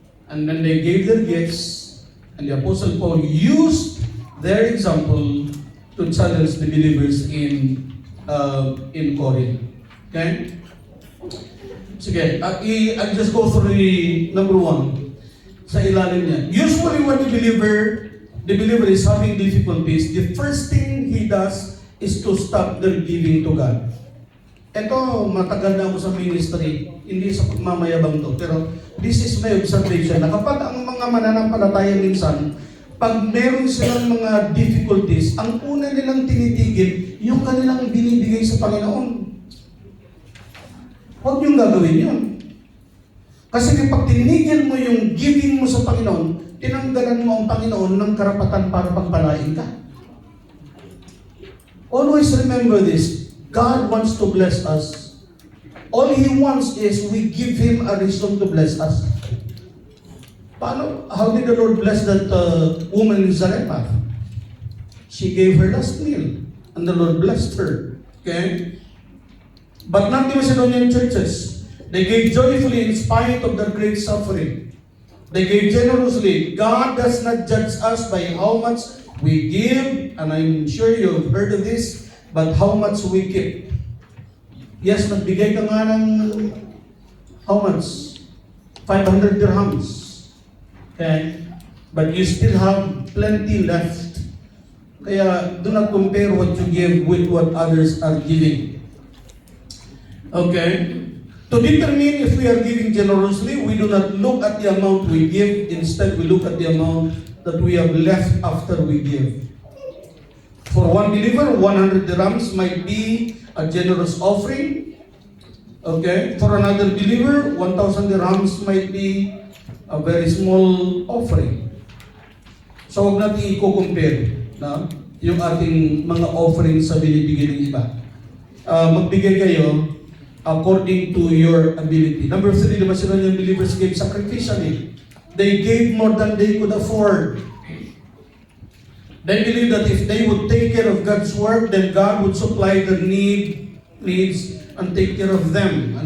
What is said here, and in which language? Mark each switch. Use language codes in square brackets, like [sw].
[en] And then they gave their gifts, and the Apostle Paul used their example to challenge the believers in Corinth. Okay? [tl] Sige, [en] I'll just go through the number one [tl] sa ilalim niya. [en] Usually when the believer is having difficulties, the first thing he does is to stop their giving to God. [tl] Ito, matagal na ako sa ministry, hindi sa pagmamayabang to, pero [en] this is my observation [tl] na kapag ang mga mananampalataya minsan, pag meron silang mga difficulties, ang una nilang tinitigil, yung kanilang binibigay sa Panginoon. Huwag niyong gagawin yun. Kasi kapag tinigil mo yung giving mo sa Panginoon, tinanggalan mo ang Panginoon ng karapatan para pagpalain ka. [en] Always remember this. God wants to bless us. All He wants is we give Him a reason to bless us. [tl] Paano? [en] How did the Lord bless that woman in Zarephath? She gave her last meal, and the Lord blessed her. Okay? But not the Macedonian churches. They gave joyfully in spite of their great suffering. They gave generously. God does not judge us by how much we give, and I'm sure you've heard of this, but how much we keep. [tl] Yes, nagbigay ka nga ng [en] how much? 500 dirhams. Okay? But you still have plenty left. [tl] Kaya [en] do not compare what you give with what others are giving. Okay? To determine if we are giving generously, we do not look at the amount we give. Instead, we look at the amount that we have left after we give. For one believer, 100 dirhams might be a generous offering. Okay? For another believer, 1,000 dirhams might be a very small offering. [tl] So, huwag natin i-compare na yung ating mga offerings sa binibigay ng iba. Magbigay kayo [en] according to your ability. Number 3, the Macedonian believers gave sacrificially. They gave more than they could afford. They believed that if they would take care of God's work, then God would supply their needs and take care of them.